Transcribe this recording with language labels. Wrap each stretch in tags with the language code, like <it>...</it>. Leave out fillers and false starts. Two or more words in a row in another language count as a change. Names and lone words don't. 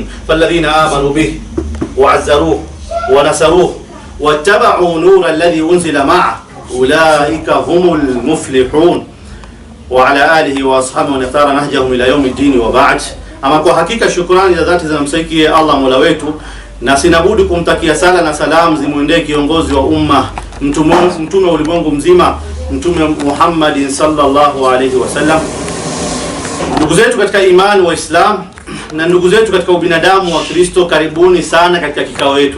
<ar>فالذين آمنوا به وعزروه ونصروه واتبعوا نور الذي أنزل معه أولئك هم المفلحون. وعلى آله وأصحابه ونختار نهجهم إلى يوم الدين وبعد.</ar> <sw>Ama kwa hakika shukrani za dhati zinamstahiki Allah Mola wetu, na sinabudi kumtakia sala na salamu zimwendee kiongozi wa umma, mtume wa ulimwengu mzima, Mtume Muhammad</sw> <ar>صلى الله عليه وسلم.</ar> <sw>Ndugu zetu katika imani wa Islam na ndugu zetu katika ubinadamu wa Kristo, karibuni sana katika kikao wetu.</sw>